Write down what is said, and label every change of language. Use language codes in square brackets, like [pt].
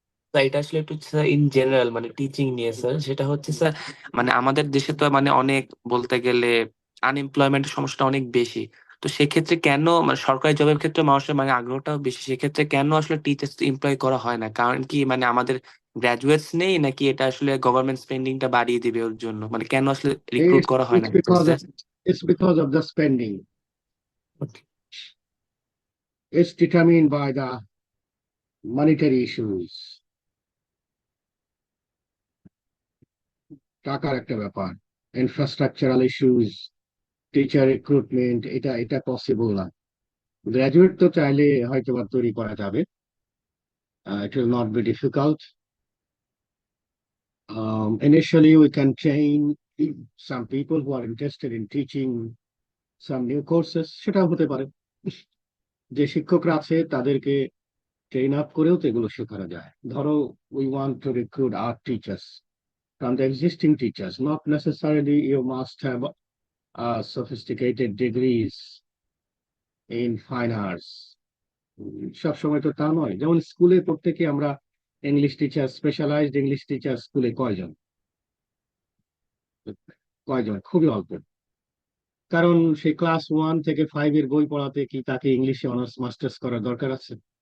[bn] Sir এটা আসলে একটু ইন জেনারেল মানে টিচিং নিয়ে স্যার, সেটা হচ্ছে স্যার মানে আমাদের দেশে তো মানে অনেক বলতে গেলে আনএমপ্লয়মেন্টের সমস্যাটা অনেক বেশি। তো সেক্ষেত্রে কেন মানে সরকারি জবের ক্ষেত্রে মানুষের মানে আগ্রহটাও বেশি, সেক্ষেত্রে কেন আসলে টিচার্স এমপ্লয় করা হয় না? কারণ কি মানে আমাদের গ্রাজুয়েটস নেই, নাকি এটা আসলে গভর্নমেন্ট স্পেন্ডিংটা বাড়িয়ে দিবে ওর জন্য, মানে কেন আসলে রিক্রুট করা হয় না [en] it's because [bn] teachers? [en] of it's because of the spending. It's determined by the monetary issues. [bn] টাকার একটা ব্যাপার, ইনফ্রাস্ট্রাকচারাল ইস্যুস, টিচার রিক্রুটমেন্ট, এটা এটা পসিবল না। গ্রাজুয়েট তো চাইলে হয়তো বা তৈরি করা যাবে, [en] it will not be difficult. Initially we can train some people who are interested in teaching some new courses, [bn] সেটাও হতে পারে। যে শিক্ষকরা আছে তাদেরকে ট্রেন আপ করেও তো এগুলো শেখানো যায়। ধরো [en] we want to recruit art teachers from the existing teachers, not necessarily you must have sophisticated degrees in fine arts. [bn] সব সময় তো তা নয়। যেমন স্কুলে পড়তে কি আমরা English teacher, specialised English teacher স্কুলে কয়জন? কয়জন? খুবই অল্প। কারণ সেই ক্লাস 1 থেকে 5 এর বই পড়াতে কি তাকে ইংলিশে অনার্স মাস্টার্স করার দরকার আছে?